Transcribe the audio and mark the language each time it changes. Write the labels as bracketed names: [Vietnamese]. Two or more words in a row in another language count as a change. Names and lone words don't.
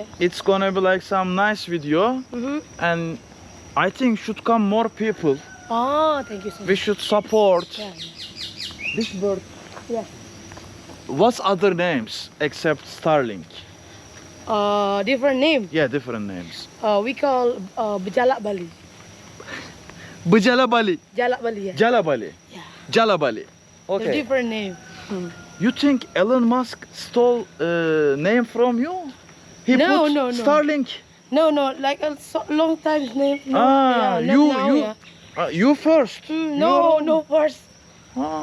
[English] it's gonna be like some nice video, and I think should come more people. Oh, thank you so We much. should support Yeah. this bird. Yeah. What's other names except Starling? Different name. Yeah, different names. We call Jalak Bali. Jalak Bali. Jalak Bali. Yeah. Jalak Bali. Yeah. Jalak Bali. The Okay. different name. You think Elon Musk stole name from you? He No, put no. Starlink. No, like a long time name. No, Ah, yeah, you not now, you yeah. you first. No first. Ah,